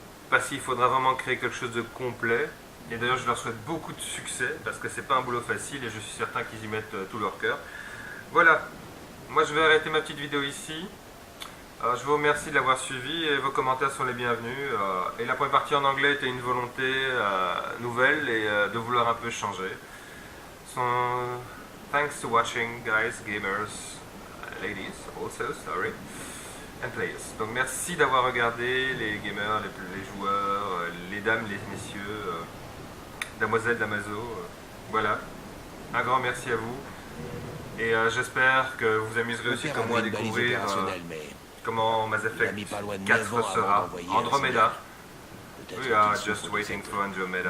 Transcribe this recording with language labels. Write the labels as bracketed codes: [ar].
[fr] Parce qu'il faudra vraiment créer quelque chose de complet. Et d'ailleurs, je leur souhaite beaucoup de succès, parce que c'est pas un boulot facile, et je suis certain qu'ils y mettent tout leur cœur. Voilà, moi je vais arrêter ma petite vidéo ici. Je vous remercie de l'avoir suivi, et vos commentaires sont les bienvenus. Et la première partie en anglais était une volonté nouvelle, et de vouloir un peu changer. [en] So, thanks to watching, guys, gamers, ladies also, sorry, and players. [fr] Donc merci d'avoir regardé, les gamers, les joueurs, les dames, les messieurs, damoiselles, damaso, voilà. Un grand merci à vous. Et j'espère que vous amuserez aussi comme moi à découvrir comment Mass Effect 4 sera. [en] Andromeda. We are just waiting for Andromeda.